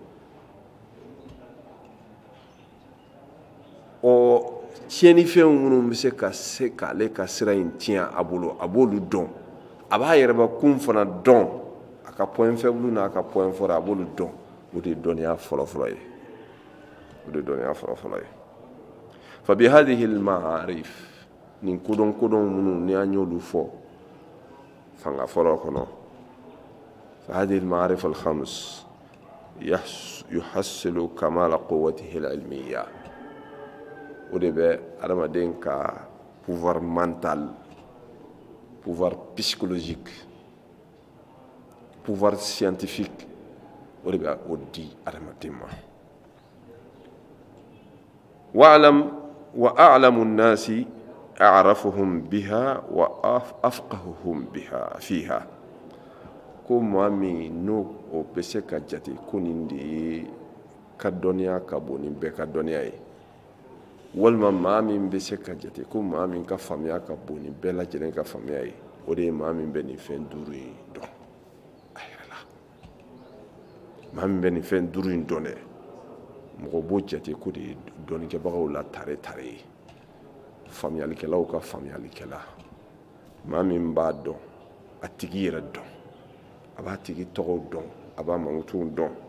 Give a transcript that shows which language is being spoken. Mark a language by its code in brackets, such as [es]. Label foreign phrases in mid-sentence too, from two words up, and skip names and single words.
[bm] tiɲɛnifɛnw minnu bɛ se ka se k'ale ka sira in tiɲɛ a bolo a b'olu dɔn a b'a yɛrɛbakun fana dɔn a ka [fr] point faible [bm] n'a ka [fr] point fort [bm] a b'olu dɔn o de ye dɔnniya fɔlɔfɔlɔ ye [ar] فبهذه المعارف [bm] nin kodɔn minnu ni an y'olu fɔ fanga fɔlɔ kɔnɔ [ar] فهذه المعارف الخمس يحصل كمال قوته العلمية [bm] o de bɛ adamaden ka [fr] pouvoir mental pouvoir psychologique pouvoir scientifique [bm] o de bɛ o di adamaden ma [ar] وأعلم الناس أعرفهم بها وأفقههم بها فيها [bm] ko maa min n'o o bɛ se ka jate ko nin de ye ka dɔnniya ka bon ni bɛɛ ka dɔnniya ye walima maa min bɛ se ka jate ko maa min ka faamuya ka bon ni bɛɛ lajɛlen ka faamuya ye o de ye maa min bɛ nin fɛn duuru in dɔn a yɛrɛ la maa min bɛ nin fɛn duuru in dɔn dɛ mɔgɔ b'o jate ko de ye dɔnnikɛbagaw la tare ye faamuyalikɛlaw ka faamuyalikɛla maa min b'a dɔn a tigi yɛrɛ dɔn a b'a tigi tɔgɔw dɔn a b'a mankutuw dɔn